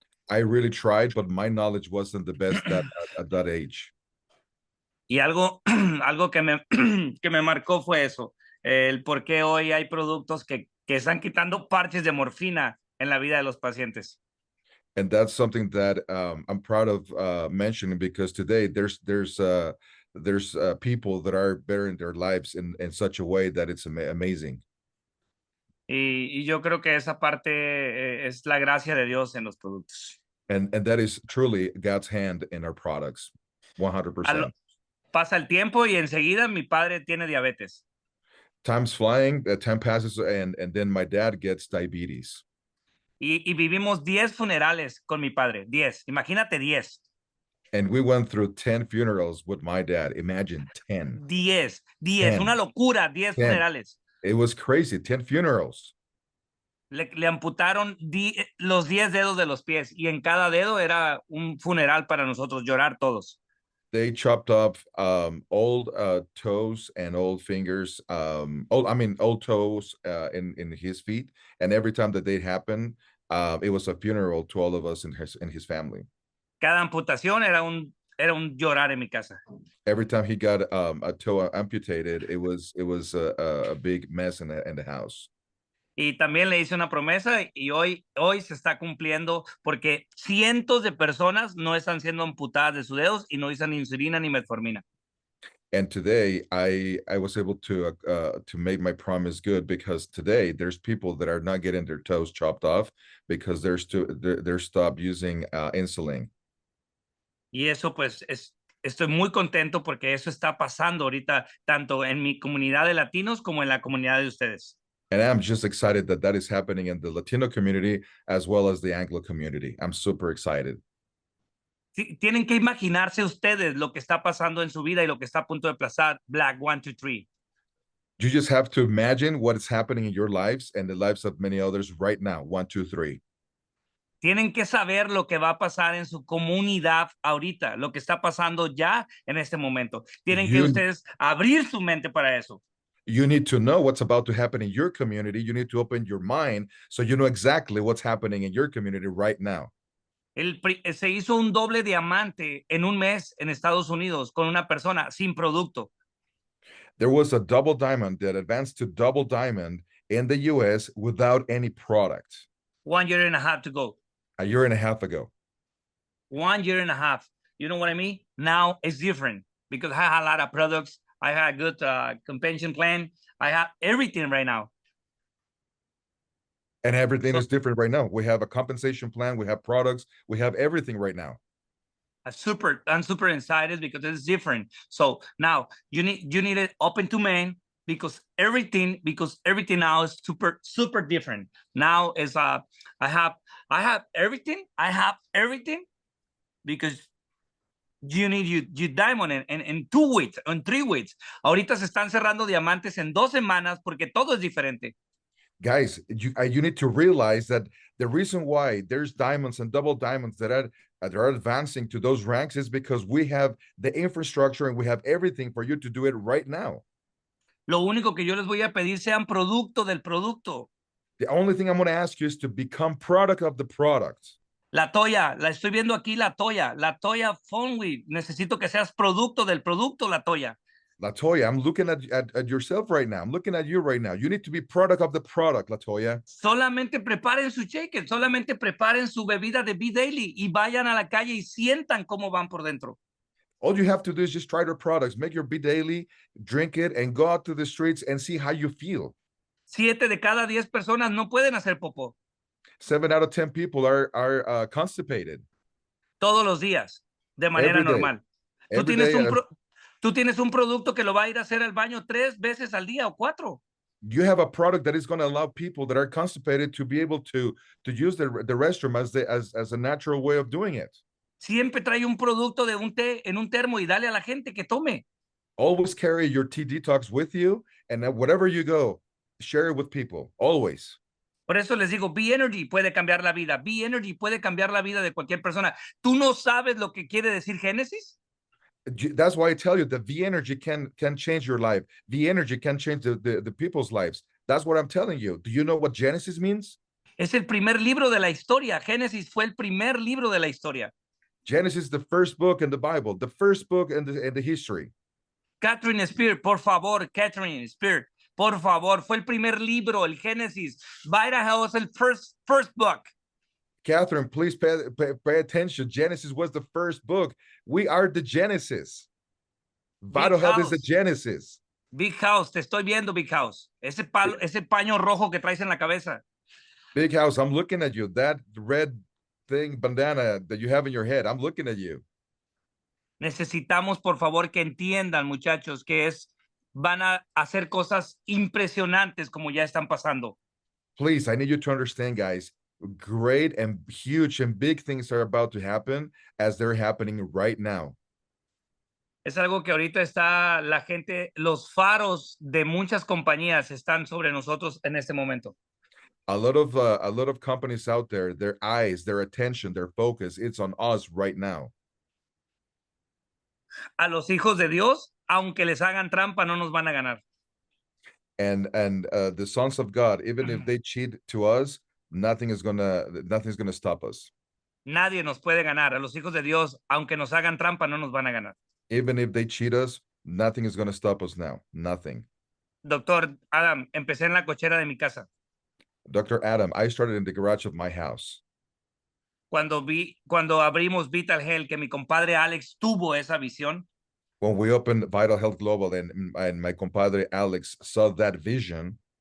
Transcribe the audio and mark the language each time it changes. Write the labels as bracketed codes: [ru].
[en] I really tried, but my knowledge wasn't the best at that age. [es] Y algo que me marcó fue eso, el por qué hoy hay productos que están quitando parches de morfina en la vida de los pacientes. [en] And that's something that I'm proud of mentioning, because today there's people that are bettering their lives in such a way that it's amazing. [es] Y yo creo que esa parte es la gracia de Dios en los productos. [en] And that is truly God's hand in our products, 100%. [es] Pasa el tiempo y enseguida mi padre tiene diabetes. [en] Time's flying, time passes, and then my dad gets diabetes. [es] Y vivimos 10 funerales con mi padre, 10. Imagínate 10. [en] And we went through 10 funerals with my dad. Imagine 10. [es] 10. Una locura, 10 funerales. [en] It was crazy, 10 funerals. [es] Le amputaron los 10 dedos de los pies y en cada dedo era un funeral para nosotros, llorar todos. [en] They chopped off old toes and old fingers, old toes in his feet. And every time that they happened, it was a funeral to all of us in his family. [es] Cada amputación era un llorar en mi casa. [en] Every time he got a toe amputated, it was a big mess in the house. [es] Y también le hice una promesa y hoy se está cumpliendo porque cientos de personas no están siendo amputadas de sus dedos y no usan insulina ni metformina. [en] And today I was able to make my promise good, because today there's people that are not getting their toes chopped off because they're stopped using insulin. [es] Y eso pues estoy muy contento porque eso está pasando ahorita tanto en mi comunidad de latinos como en la comunidad de ustedes. [en] And I'm just excited that is happening in the Latino community as well as the Anglo community. I'm super excited. [es] Tienen que imaginarse ustedes lo que está pasando en su vida y lo que está a punto de pasar. [en] Black 1, 2, 3. You just have to imagine what is happening in your lives and the lives of many others right now. 1, 2, 3. [es] Tienen que saber lo que va a pasar en su comunidad ahorita, lo que está pasando ya en este momento. Tienen que ustedes abrir su mente para eso. [en] You need to know what's about to happen in your community. You need to open your mind so you know exactly what's happening in your community right now. [es] Se hizo un doble diamante en un mes en Estados Unidos con una persona sin producto. [en] There was a double diamond that advanced to double diamond in the US without any product 1 year and a half to go. a year and a half ago. 1 year and a half. You know what I mean? Now it's different because I have a lot of products. I have a good compensation plan. I have everything right now. And everything So- is different right now. We have a compensation plan, we have products, we have everything right now. I'm super excited because it's different. So now you need it open to men because everything now is super different. Now is I have everything. I have everything because you need you diamond en 2 weeks, en 3 weeks. [es] Ahorita se están cerrando diamantes en 2 semanas porque todo es diferente. [en] Guys, you need to realize that the reason why there's diamonds and double diamonds that are advancing to those ranks is because we have the infrastructure and we have everything for you to do it right now. [es] Lo único que yo les voy a pedir sean producto del producto. [en] The only thing I'm going to ask you is to become product of the product. [es] La Toya, la estoy viendo aquí, la Toya Fonwi. Necesito que seas producto del producto, la Toya. [en] Latoya, I'm looking at yourself right now. I'm looking at you right now. You need to be product of the product, Latoya. [es] Solamente preparen su cheque, solamente preparen su bebida de Be Daily y vayan a la calle y sientan cómo van por dentro. [en] All you have to do is just try their products, make your Be Daily, drink it, and go out to the streets and see how you feel. [es] 7 de cada 10 personas no pueden hacer popó. [en] 7 out of 10 people are constipated. [es] Todos los días, de manera normal. Tú tienes un producto que lo va a ir a hacer al baño 3 veces al día o 4. [en] You have a product that is going to allow people that are constipated to be able to use the restroom as a natural way of doing it. [es] Siempre trae un producto de un té en un termo y dale a la gente que tome. [en] Always carry your tea detox with you, and whatever you go, share it with people, always. [es] Por eso les digo, Be Energy puede cambiar la vida. Be Energy puede cambiar la vida de cualquier persona. ¿Tú no sabes lo que quiere decir Génesis? [en] That's why I tell you that the energy can change your life. The energy can change the people's lives. That's what I'm telling you. Do you know what Genesis means? [es] Es el primer libro de la historia. Génesis fue el primer libro de la historia. [en] Genesis is the first book in the Bible, the first book in the history. [es] Catherine Spear, por favor, Catherine Spear, por favor, fue el primer libro, el Génesis. Idaho es el [en] first book. Catherine, please pay attention. Genesis was the first book. We are the Genesis. Vital Health is the Genesis. [es] Big House, te estoy viendo, Big House. Ese paño rojo que traes en la cabeza. [en] Big House, I'm looking at you. That red thing, bandana that you have in your head, I'm looking at you. [es] Necesitamos, por favor, que entiendan, muchachos, que van a hacer cosas impresionantes como ya están pasando. [en] Please, I need you to understand, guys. Great and huge and big things are about to happen as they're happening right now. [es] Es algo que ahorita está la gente, los faros de muchas compañías están sobre nosotros en este momento. [en] A lot of companies out there, their eyes, their attention, their focus, it's on us right now. [es] A los hijos de Dios, aunque les hagan trampa, no nos van a ganar. [en] And the sons of God, even if they cheat to us, nothing's gonna stop us. [es] Nadie nos puede ganar. A los hijos de Dios, aunque nos hagan trampa, no nos van a ganar. [en] Even if they cheat us, nothing is gonna stop us now. Nothing. [es] Doctor Adam, empecé en la cochera de mi casa. [en] Dr. Adam, I started in the garage of my house. [es] Cuando abrimos Vital Health, que mi compadre Alex tuvo esa visión. [en] When we opened Vital Health Global and my compadre Alex saw that vision.